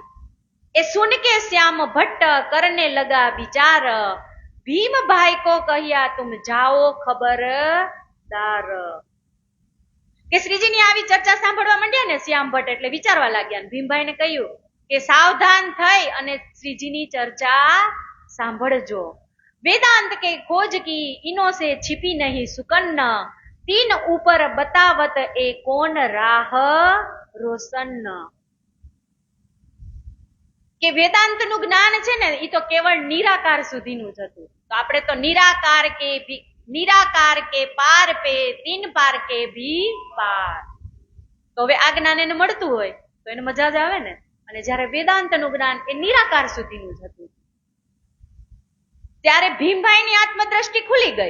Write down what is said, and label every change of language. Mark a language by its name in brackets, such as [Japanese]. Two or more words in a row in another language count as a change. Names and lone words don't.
[Hindi] ए सुन के श्याम भट्ट करने लगा विचार, भीम भाई को कह्या तुम जाओ खबरदार. [Gujarati] કે શ્રીજીની આવી ચર્ચા સાંભળવા માંડ્યા ને શ્યામ ભટ્ટ એટલે વિચારવા લાગ્યા. ભીમભાઈને કહ્યું કે સાવધાન થઈ અને શ્રીજીની ચર્ચા સાંભળજો. [Hindi] वेदांत के खोज की इनो से छिपी नहीं सुकन्न, तीन ऊपर बतावत ए कौन राह रोशन. [Gujarati] કે વેદાંતનું જ્ઞાન છે ને એ તો કેવળ નિરાકાર સુધીનું જ હતું. તો આપણે તો નિરાકાર [Hindi] के पार पे तीन पार के भी पार. [Gujarati] તો હવે આ જ્ઞાન એને મળતું હોય તો એને મજા જ આવે ને. અને જયારે વેદાંતનું જ્ઞાન એ નિરાકાર સુધીનું જ હતું ત્યારે ભીમભાઈની આત્મદ્રષ્ટિ ખુલી ગઈ.